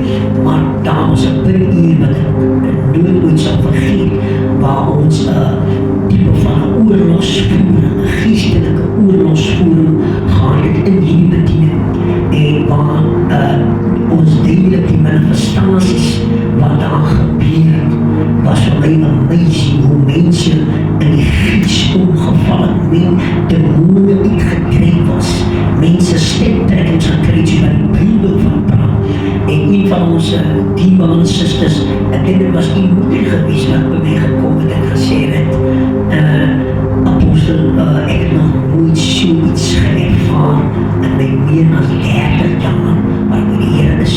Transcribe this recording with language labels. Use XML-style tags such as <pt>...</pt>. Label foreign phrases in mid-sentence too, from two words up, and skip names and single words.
<af>Maar dames, een bid hier wat ik nooit zal vergeten, waar ons type van een oorlogsvoering, een geestelijke oorlogsvoering gaat het in die bediening. En waar ons delen die manifestaties wat daar gebeurt, was voor mij een amazing hoe mense in die gees omgeval het, demone uitgedryf was, mense stemtrekkings gekry het, soos wat die Bybel van praat. En een van ons dierbare sisters, ek dink dit was die moeder gewees wat by my gekom het en gesê het, apostel, ek het nog nooit so iets geërvaar in my meer as 30 jaar, maar met die Here is.</af>